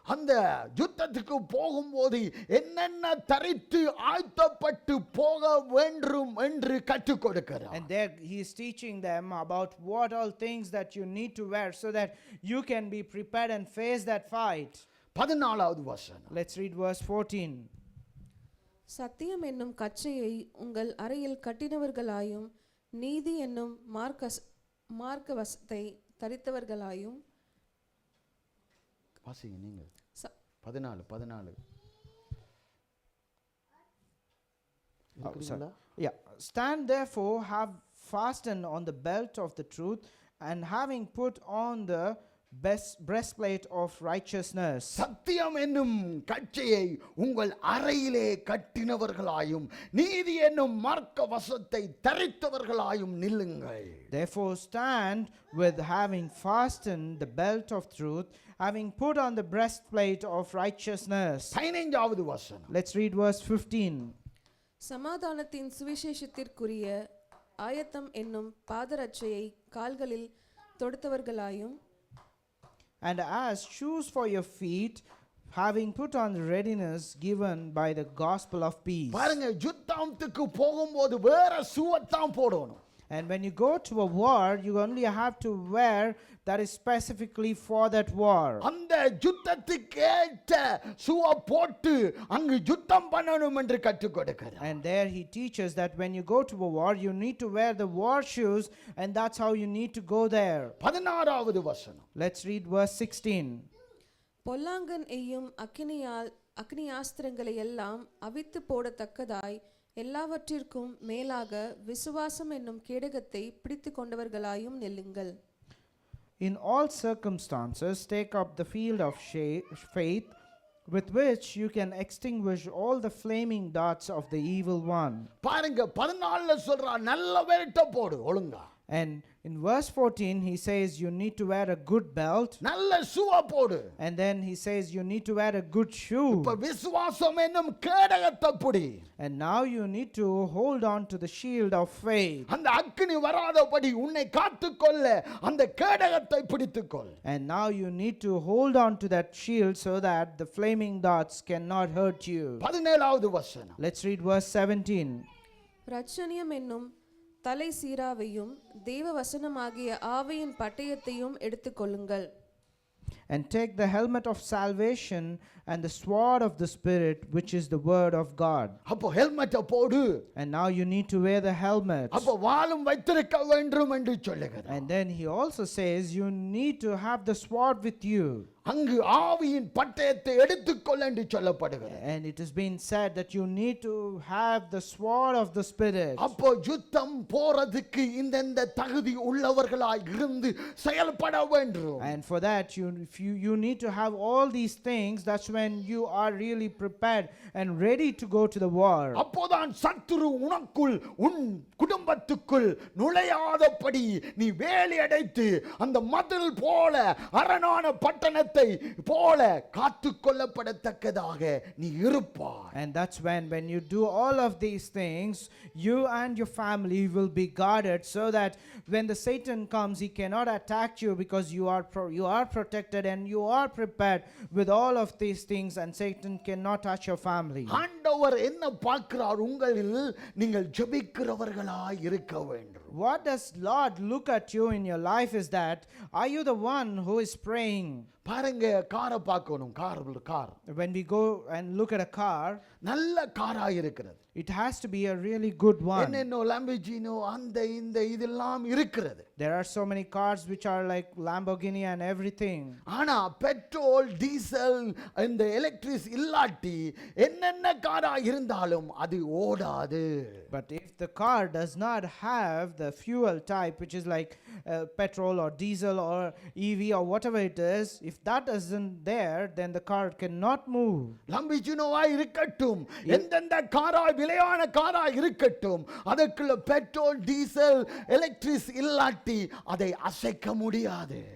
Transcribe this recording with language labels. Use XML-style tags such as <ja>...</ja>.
<ta>அந்த யுத்தத்துக்கு போகும்போது என்னென்ன தரித்து ஆயத்தப்பட்டு போக வேண்டும் என்று கற்றுக் கொடுக்கிறார்.</ta> <en>And there he is teaching them about what all things that you need to wear so that you can be prepared and face that fight.</en> <ta>14வது வசனம்.</ta> <en>Let's read verse 14.</en> <ta>சத்தியம் என்னும் கச்சையை உங்கள் அறையில் கட்டினவர்களாயும் நீதி என்னும் மார்க்கவசத்தை தரித்தவர்களாயும். வாசிங்க நீங்க 14.</ta> <en>Yeah. Stand therefore, have fastened on the belt of the truth, and having put on the breastplate of righteousness.</en> <ta>சத்தியம் என்னும் கச்சையை உங்கள் அறையிலே கட்டினவர்களாயும் நீதி என்னும் மார்க்க வசத்தை தரித்தவர்களாயும் நில்லுங்கள்.</ta> <en>Therefore stand with having fastened the belt of truth, having put on the breastplate of righteousness.</en> <ta>15வது வசனம்.</ta> <en>Let's read verse 15.</en> <ta>சமாதானத்தின் சுவிசேஷத்திற்குரிய ஆயத்தம் என்னும் பாதரட்சையை கால்களில் தொடுத்தவர்களாயும்.</ta> <en>And as shoes for your feet, having put on the readiness given by the gospel of peace.</en> <ta>பாருங்க, யுத்தத்துக்கு போகும்போது வேற ஷூவத்தான் போடணும்.</ta> <en>And when you go to a war, you only have to wear that is specifically for that war.</en> <ta>அந்த யுத்தத்துக்கு ஏற்ற ஷூவை போட்டு அங்கு யுத்தம் பண்ணணும் என்று கற்றுக் கொடுக்கிறார்.</ta> <en>And there he teaches that when you go to a war, you need to wear the war shoes, and that's how you need to go there.</en> <ta>16வது வசனம்.</ta> <en>Let's read verse 16.</en> <ta>பொல்லாங்கன் எய்யும் அக்னியாஸ்திரங்களை எல்லாம் அவித்து போடத்தக்கதாய் எல்லாவற்றிற்கும் மேலாக விசுவாசம் என்னும் கேடகத்தை பிடித்து கொண்டவர்களாயும் நெல்லுங்கள்.</ta> <en>In all circumstances take up the field of faith, with which you can extinguish all the flaming darts of the evil one.</en> <ta>பாருங்க, 14ல சொல்றா நல்ல பெல்ட் போடு ஒழுங்கா.</ta> <en>And in verse 14 he says you need to wear a good belt.</en> <ta>நல்ல ஷூவை போடு.</ta> <en>And then he says you need to wear a good shoe.</en> <ta>இப்ப விசுவாசம் என்னும் கேடகத்தை பிடி.</ta> <en>And now you need to hold on to the shield of faith.</en> <ta>அந்த அக்கினி வராதபடி உன்னை காத்துக்கொள்ள அந்த கேடகத்தை பிடித்துக்கொள்.</ta> <en>And now you need to hold on to that shield so that the flaming darts cannot hurt you.</en> <ta>17வது வசனம்.</ta> <en>Let's read verse 17.</en> <ta>ரட்சணியம் என்னும் தலை சீராவையும் தேவ வசனமாகிய ஆவியின் பட்டயத்தையும் எடுத்துக்கொள்ளுங்கள்.</ta> <en>and take the helmet of salvation and the sword of the Spirit, which is the word of God.</en> <ta>அப்போ ஹெல்மெட்டை போடு,</ta> <en>And now you need to wear the helmet.</en> <ta>அப்போ வாளும் வைத்திருக்க வேண்டும் என்று சொல்லுகிறார்.</ta> <en>And then he also says you need to have the sword with you.</en> <ta>அங்கு ஆவியின் பட்டயத்தை எடுத்துக்கொள்ள என்று சொல்லப்படுகிறது.</ta> <en>And it has been said that you need to have the sword of the Spirit.</en> <ta>அப்போ யுத்தம் போறதுக்கு இந்த தகுதி உள்ளவர்களாய் இருந்து செயல்பட வேண்டும்.</ta> <en>And for that you need to have all these things. That's when you are really prepared and ready to go to the war.</en> <ta>அப்போதான் சத்துரு உனக்குள் உன் குடும்பத்துக்குள் நுழையாதபடி நீ வேலி அடைத்து அந்த மதில் போல அரணான பட்டணத்தை போல காத்துக்கொள்ளப்படத்தக்கதாக நீ இருப்பாய்.</ta> <en>And that's when you do all of these things, you and your family will be guarded, so that when the Satan comes, he cannot attack you, because you are protected and you are prepared with all of these things, and Satan cannot touch your family.</en> <ta>ஆண்டவர் என்ன பார்க்கிறார்? உங்களில் நீங்கள் ஜெபிக்கிறவர்களாய் இருக்க வேண்டும்.</ta> <en>What does Lord look at you in your life is that, are you the one who is praying?</en> <ta>பாருங்க, காரை பார்க்கணும். Car</ta> <en>When we go and look at a car,</en> <ta>நல்ல காராய் இருக்கிறது.</ta> <en>it has to be a really good one.</en> <ta>என்னென்ன லம்பிஜினோ அந்த இந்த இதெல்லாம் இருக்கிறது.</ta> <en>There are so many cars which are like Lamborghini and everything.</en> <ta>ஆனா பெட்ரோல், டீசல், இந்த எலக்ட்ரிஸ் இல்லாட்டி என்னென்ன காரா இருந்தாலும் அது ஓடாது.</ta> <en>But if the car does not have the fuel type, which is like petrol or diesel or EV or whatever it is, if that isn't there, then the car cannot move.</en> <ta>லம்பிஜினோவா இருக்கட்டும், எந்தெந்த காரா விலையான காரா இருக்கட்டும், அதற்குள்ள petrol, diesel, எலக்ட்ரிஸ் இல்லாட்டி அதை அசைக்க முடியாது.</ta>